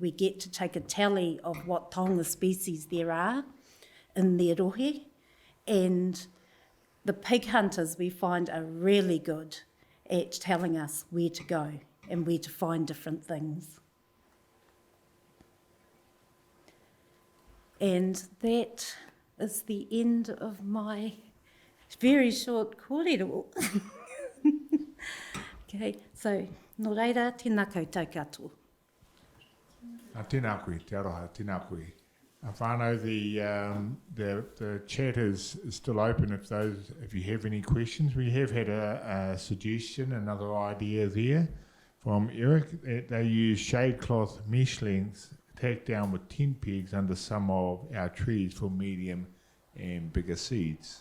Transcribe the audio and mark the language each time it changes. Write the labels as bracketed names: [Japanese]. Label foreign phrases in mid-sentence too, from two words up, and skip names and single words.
[English] We get to take a tally of what taonga species there are in their rohe, and the pig hunters we find are really good at telling us where to go and where to find different things. And that is the end of my very short kōrero. [Māori] Okay, so nō reira, tēnā koutou katoa. Tēnā koe, te aroha, tēnā koe. Whānau, [English] the chat is still open if you have any questions. We have had a suggestion, another idea there from Eric, that they use shade cloth mesh lengths tacked down with tent pegs under some of our trees for medium and bigger seeds.